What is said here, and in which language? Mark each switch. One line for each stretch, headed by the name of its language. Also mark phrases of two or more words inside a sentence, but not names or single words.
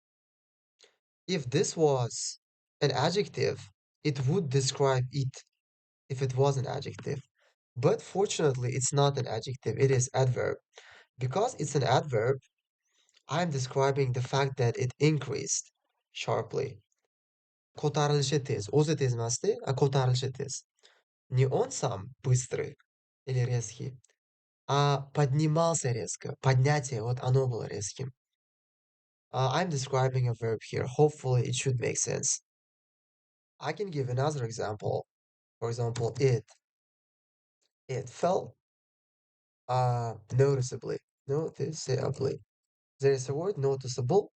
English: If this was an adjective, it would describe it if it was an adjective. But fortunately, it's not an adjective, it is adverb. Because it's an adverb, I'm describing the fact that it increased sharply.
Uzbek: Ko'tarilishi tez. O'zi tez emasdi, a ko'tarilishi tez.
Russian: Не он сам быстрый или резкий, а поднимался резко. Поднятие, вот оно было резким.
English: I'm describing a verb here. Hopefully, it should make sense. I can give another example. For example, it fell noticeably. Noticeably. There is a word noticeable.